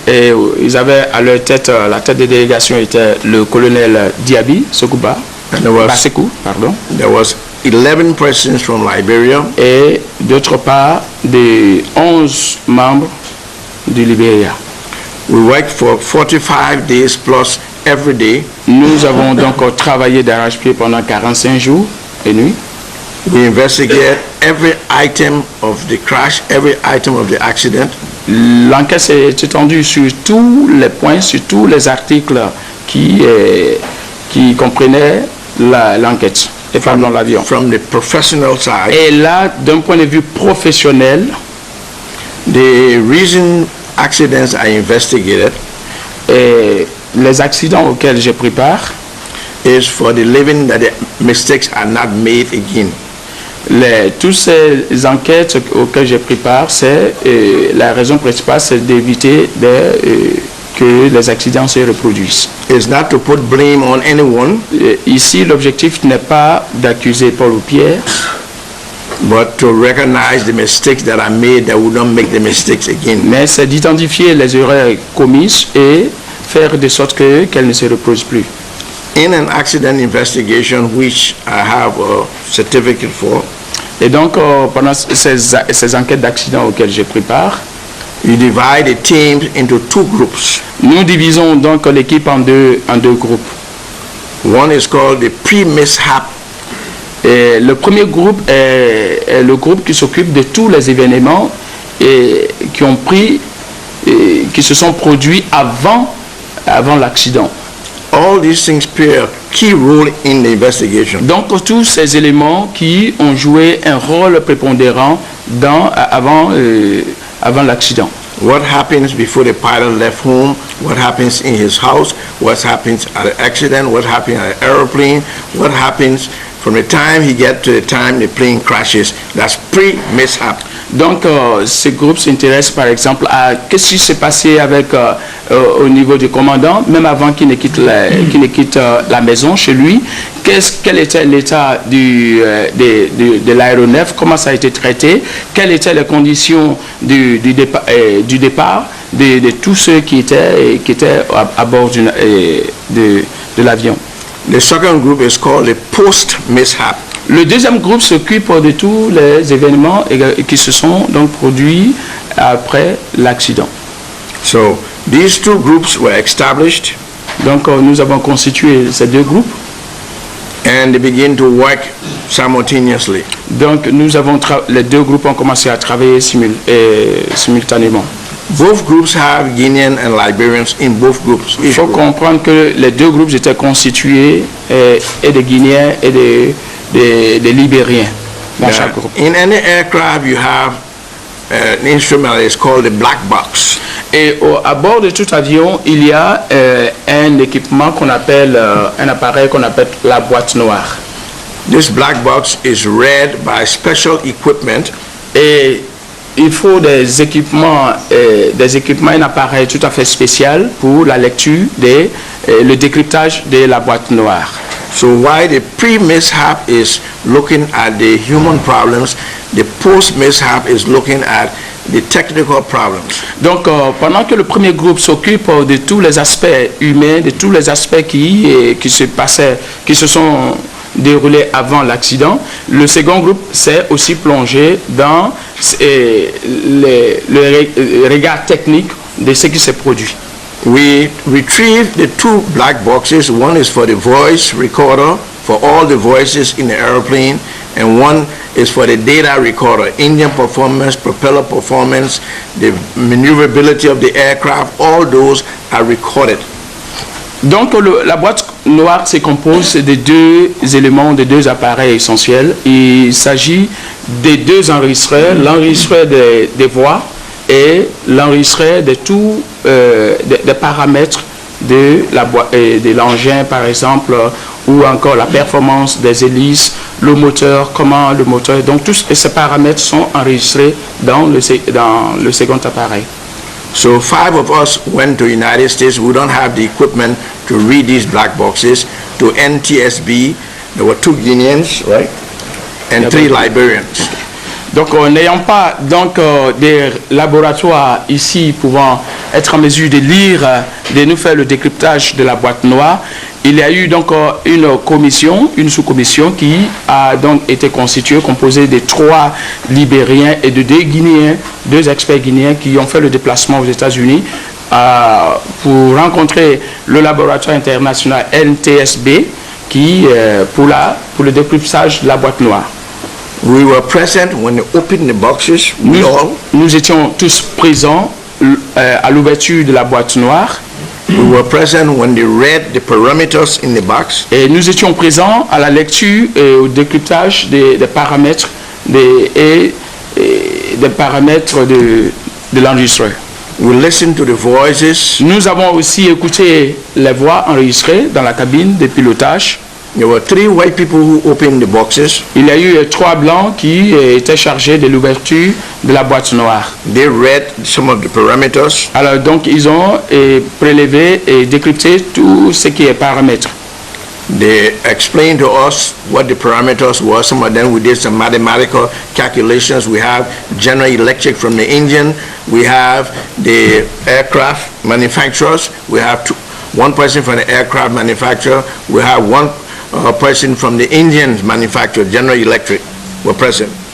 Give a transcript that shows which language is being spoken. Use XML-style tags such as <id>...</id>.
<fr>Et ils avaient à leur tête, la tête de délégation était le colonel Diaby Sokuba. Basekou, pardon.</fr> <en>There was 11 persons from Liberia.</en> <fr>Et d'autre part, des 11 membres du Libéria.</fr> <en>We worked for 45 days plus every day.</en> <fr>Nous avons donc travaillé d'arrache-pied pendant 45 jours et nuits.</fr> <en>We investigated every item of the crash, every item of the accident.</en> <fr>L'enquête s'est étendue sur tous les points, sur tous les articles qui comprenaient l'enquête et dans l'avion.</fr> <en>From the professional side.</en> <fr>Et là, d'un point de vue professionnel,</fr> <en>the reason accidents are investigated,</en> <fr>et les accidents auxquels je prépare,</fr> <en>is for the living that the mistakes are not made again.</en> <fr>Toutes ces enquêtes auxquelles je prépare, la raison principale, c'est d'éviter que les accidents se reproduisent.</fr> <en>It's not to put blame on anyone.</en> <fr>Ici, l'objectif n'est pas d'accuser Paul ou Pierre,</fr> <en>but to recognize the mistakes that are made that would not make the mistakes again.</en> <fr>Mais c'est d'identifier les erreurs commises et faire de sorte qu'elles ne se reproduisent plus.</fr> <en>In an accident investigation, which I have a certificate for,</en> <fr>et donc pendant ces enquêtes d'accident auxquelles je prépare,</fr> <en>you divide the team into 2 groups.</en> <fr>Nous divisons donc l'équipe en deux groupes.</fr> <en>One is called the pre-mishap.</en> <fr>Et le premier groupe est le groupe qui s'occupe de tous les événements qui se sont produits avant l'accident.</fr> <en>All these things play a key role in the investigation.</en> <fr>Donc tous ces éléments qui ont joué un rôle prépondérant avant l'accident.</fr> <en>What happens before the pilot left home? What happens in his house? What happens at the accident? What happens at the airplane? What happens from the time he gets to the time the plane crashes? That's pre-mishap.</en> <fr>Donc, ce groupe s'intéresse par exemple à qu'est-ce qui s'est passé avec, au niveau du commandant, même avant qu'il ne quitte, la maison chez lui. Quel était l'état de l'aéronef, comment ça a été traité, quelles étaient les conditions du départ de tous ceux qui étaient à bord de l'avion.</fr> <en>The second group is called the post-mishap.</en> <fr>Le deuxième groupe s'occupe de tous les événements qui se sont donc produits après l'accident.</fr> <en>So these two groups were established.</en> <fr>Donc nous avons constitué ces deux groupes.</fr> <en>And they begin to work simultaneously.</en> <fr>Donc les deux groupes ont commencé à travailler simultanément.</fr> <en>Both groups have Guinean and Liberians in both groups.</en> <fr>Il faut comprendre que les deux groupes étaient constitués et des Guinéens et des Libériens dans chaque groupe.</fr> <en>In any aircraft you have an instrument that is called the black box.</en> <fr>Et à bord de tout avion, il y a un équipement qu'on appelle, un appareil qu'on appelle la boîte noire.</fr> <en>This black box is read by special equipment.</en> <fr>Et il faut des équipements, un appareil tout à fait spécial pour la lecture, le décryptage de la boîte noire.</fr> <en>So while the pre-mishap is looking at the human problems, the post-mishap is looking at the technical problems.</en> <fr>Donc, pendant que le premier groupe s'occupe de tous les aspects humains, de tous les aspects qui se sont déroulés avant l'accident, le second groupe s'est aussi plongé dans le regard technique de ce qui s'est produit.</fr> <en>We retrieved the two black boxes. One is for the voice recorder, for all the voices in the airplane, and one is for the data recorder, engine performance, propeller performance, the maneuverability of the aircraft, all those are recorded.</en> <fr>Donc la boîte noire se compose de deux éléments, de deux appareils essentiels. Il s'agit des deux enregistreurs, l'enregistreur des voix et l'enregistreur de tous des paramètres de l'engin par exemple, ou encore la performance des hélices, le moteur, comment le moteur. Donc tous ces paramètres sont enregistrés dans le second appareil.</fr> <en>So 5 of us went to United States. We don't have the equipment to read these black boxes. To NTSB, there were 2 Guineans, right? And 3 Liberians.</en> <fr>Donc, n'ayant pas des laboratoires ici pouvant être en mesure de lire, de nous faire le décryptage de la boîte noire, il y a eu donc une sous-commission qui a donc été constituée, composée de 3 Libériens et de 2 Guinéens, 2 experts guinéens qui ont fait le déplacement aux États-Unis pour rencontrer le laboratoire international NTSB pour le décryptage de la boîte noire.</fr> <en>We were present when they opened the boxes.</en> <fr>Nous étions tous présents à l'ouverture de la boîte noire.</fr> <en>We were present when they read the parameters in the box.</en> <fr>Et nous étions présents à la lecture et au décryptage des paramètres des paramètres de l'enregistreur.</fr> <en>We listened to the voices.</en> <fr>Nous avons aussi écouté les voix enregistrées dans la cabine de pilotage.</fr> <en>There were 3 white people who opened the boxes.</en> <fr>Il y a eu 3 blancs qui étaient chargés de l'ouverture de la boîte noire.</fr> <en>They read some of the parameters.</en> <fr>Alors donc ils ont prélevé et décrypté tout ce qui est paramètres.</fr> <en>They explained to us what the parameters were. Some of them we did some mathematical calculations. We have General Electric from the engine. We have the aircraft manufacturers. We have one person from the aircraft manufacturer. We have one person from the engine manufacturer, General Electric, were present.</en>